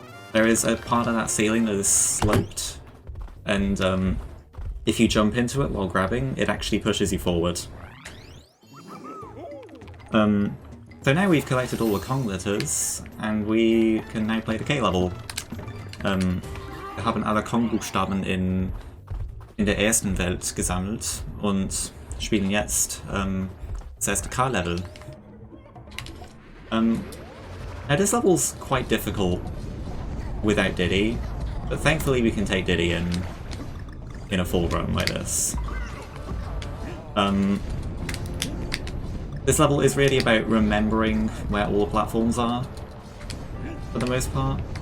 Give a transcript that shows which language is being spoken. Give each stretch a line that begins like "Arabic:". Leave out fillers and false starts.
English: There is a part of that ceiling that is sloped, and if you jump into it while grabbing, it actually pushes you forward. So now we've collected all the Kong letters, and we can now play the K level.
German: Wir haben alle Kong-Buchstaben in der ersten Welt gesammelt und spielen jetzt das erste K-Level.
English: Now this level's quite difficult without Diddy, but thankfully we can take Diddy in a full run like this. This level is really about remembering where all the platforms are, for the most part.